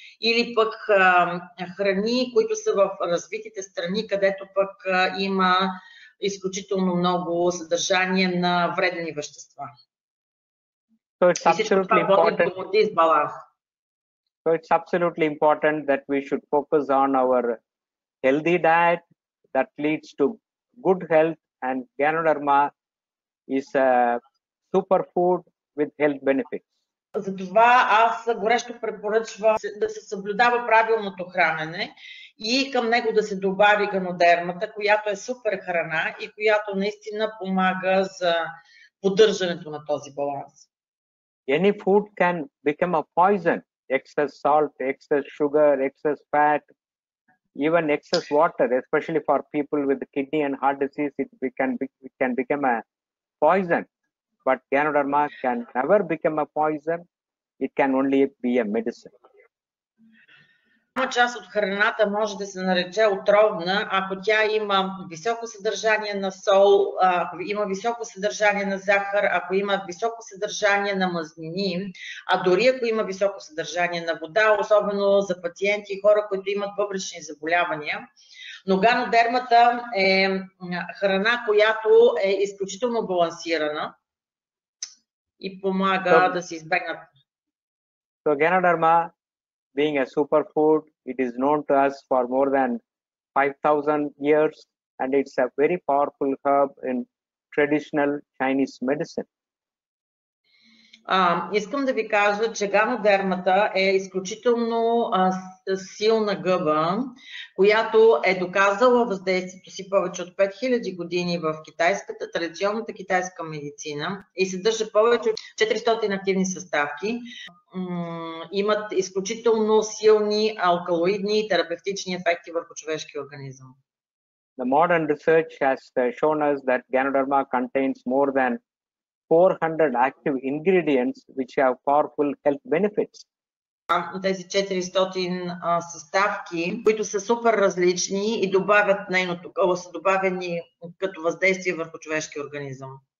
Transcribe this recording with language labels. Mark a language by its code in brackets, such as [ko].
[bg] Или пък храни, които са в развитите страни, където пък има изключително много съдържание на вредни вещества. [en] So it's absolutely important. So it's absolutely important that we should focus on our healthy diet that leads to good health, and Ganoderma is a superfood with health benefits. [bg] Затова аз горещо препоръчвам да се съблюдава правилното хранене и към него да се добави ганодермата, която е супер храна и която наистина помага за поддържането на този баланс. [en] Any food can become a poison. Excess salt, excess sugar, excess fat, even excess water, especially for people with kidney and heart disease, it can become a poison. But Ganoderma can never become a poison. It can only be a medicine. [bg] Част от храната може да се нарече отровна, ако тя има високо съдържание на сол, ако има високо съдържание на захар, ако има високо съдържание на мазнини, а дори ако има високо съдържание на вода, особено за пациенти и хора, които имат бъбречни заболявания. Но ганодермата е храна, която е изключително балансирана и помага да се избегнат. [en] So Ganoderma, being a superfood, it is known to us for more than 5,000 years, and it's a very powerful herb in traditional Chinese medicine. [bg] Искам да ви кажа, че ганодермата е изключително силна гъба, която е доказала въздействието си повече от 5000 години в традиционната китайска медицина и съдържа повече от 400 активни съставки. Имат изключително силни алкалоидни и терапевтични ефекти върху човешкия организъм. [en] The modern research has shown us that Ganoderma contains more than 400 active ingredients which have powerful health benefits. [bg] Тези 400 съставки, които са супер различни и са добавени като въздействие върху човешкия организъм.